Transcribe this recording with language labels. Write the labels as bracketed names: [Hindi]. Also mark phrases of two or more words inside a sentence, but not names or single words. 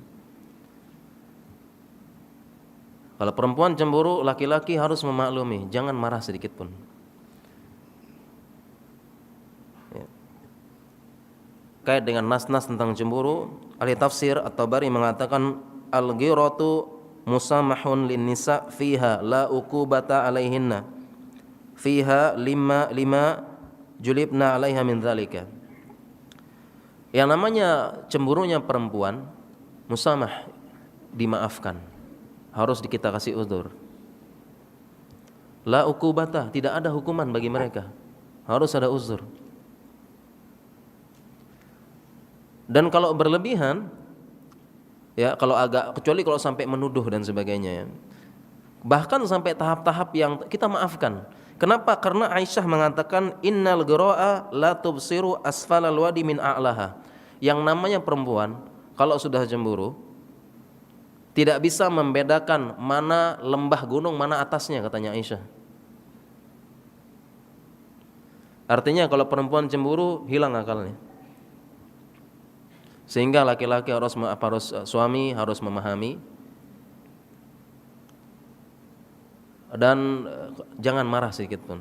[Indonesian] Kalau perempuan cemburu, laki-laki harus memaklumi, jangan marah sedikit pun. Ya. Kait dengan nas-nas tentang cemburu, ahli tafsir At-Tabari mengatakan [Arabic] الغيرة مسامح للنساء فيها لا عقوبة عليهن فيها لما جبلن عليها من ذلك. [Indonesian] Yang namanya cemburunya perempuan, musamah, dimaafkan, harus kita kasih uzur. [Arabic] لا عقوبة, [Indonesian] tidak ada hukuman bagi mereka, harus ada uzur. Dan kalau berlebihan, ya kalau agak, kecuali kalau sampai menuduh dan sebagainya ya, bahkan sampai tahap-tahap yang kita maafkan. Kenapa? Karena Aisyah mengatakan [Arabic] إن الغيرة لا تبصر أسفل الوادي من أعلاها. [Indonesian] Yang namanya perempuan kalau sudah cemburu tidak bisa membedakan mana lembah gunung, mana atasnya, katanya Aisyah. Artinya kalau perempuan cemburu hilang akalnya. Sehingga laki-laki harus suami harus memahami dan jangan marah sedikit pun.